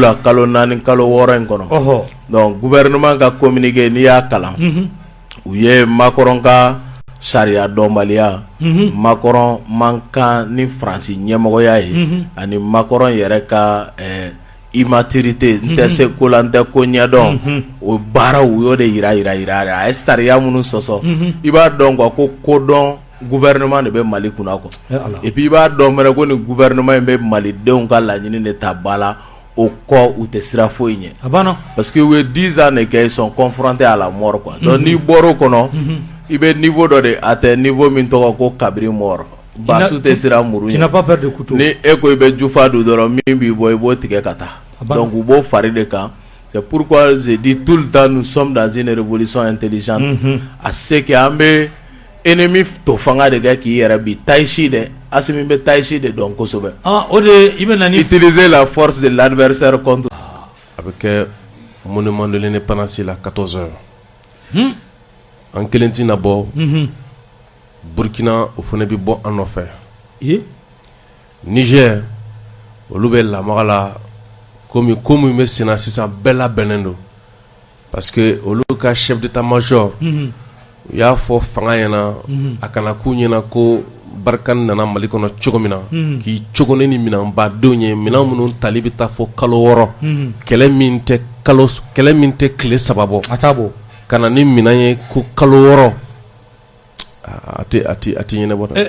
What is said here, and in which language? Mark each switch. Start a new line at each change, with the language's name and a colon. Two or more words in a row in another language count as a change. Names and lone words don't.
Bambara: la kalo 4 kalo 6 in kɔnɔ donc gouvernement ka communiqué n'i y'a kalan u ye Macron ka sariya dɔnbaliya Macron man kan ni Faransi ɲɛmɔgɔya ye ani Macron yɛrɛ ka immaturité n tɛ se ko la n tɛ ko ɲɛdɔn o baaraw u y'o de yira a ye sariya minnu sɔsɔ i b'a dɔn quoi ko kodɔn gouvernement de bɛ Mali kunna
French: quoi et puis
Bambara: i b'a dɔn mɛrɛ ko ni gouvernement in bɛ malidenw ka laɲini de ta ba la o kɔ u tɛ sira foyi ɲɛ
French: parce que
Bambara: u ye 10 ans de kɛ
French: ils sont confrontés à la mort quoi donc
Bambara: n'i bɔr'o kɔnɔ i bɛ niveau dɔ de atteint niveau min tɔgɔ ko
French: kabiri mort
Bambara: basu tɛ sira muru ɲɛ ni e ko i bɛ jufa don dɔrɔn min b'i bɔ i b'o tigɛ ka taa donc u b'o fari de kan
French: c'est pourquoi je dis tout le temps nous sommes dans une révolution intelligente à ce que
Bambara: an bɛ ennemi to fanga de kɛ k'i yɛrɛ bi Taïchi dɛ Assimi bɛ Taïchi de dɔn kosɛbɛ o de i bɛ na ni
French: utiliser la force de l'adversaire contre
Bambara: a bɛ kɛ
French: monument de l'indépendance
Bambara: la
French: 14 heures
Bambara: an kelen tɛna bɔ Burkina o fana bɛ bɔ an nɔfɛ Niger olu bɛ lamaga la komi ko min bɛ sen na sisan bɛɛ labɛnnen don
French: parce que
Bambara: olu ka
French: chef d'état-major
Bambara: u y'a fɔ fanga ɲɛna a kana k'u ɲɛna ko Barkhane nana Mali kɔnɔ cogo min na k'i cogonen ni minɛnbadenw ye minɛn minnu tali bɛ taa fɔ kalo 6 kɛlɛ min tɛ tile 3 bɔ ka na ni minɛn ye ko kalo 6 a tɛ ɲɛnabɔ dɛ.